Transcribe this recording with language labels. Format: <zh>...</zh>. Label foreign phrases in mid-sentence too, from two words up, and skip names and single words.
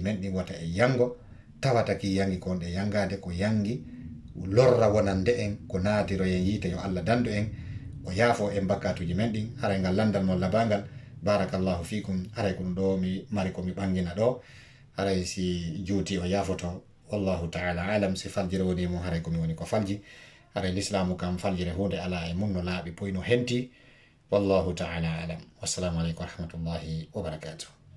<ff>men ɗin wata e yango tawata ki yangi kon ɗe yangade ko yangi lorra wonande en ko naadiroyen yiite yo Allah dandu en o yaafo en bakkatuji men ɗin haray ngal landal mon labangal</ff> <ar>بارك الله فيكم</ar> <ff>haray ko ɗum ɗo mi mari ko mi ɓangina ɗo haray si juuti o yaafoto</ff> <ar>والله تعالى أعلم</ar> <ff>si faljire woni mum haray komi woni ko falji haray l'islamu kam faljire hunde ala e mum no laaɓi poyno henti</ff> <ar>والله تعالى أعلم والسلام عليكم ورحمة الله وبركاته</ar>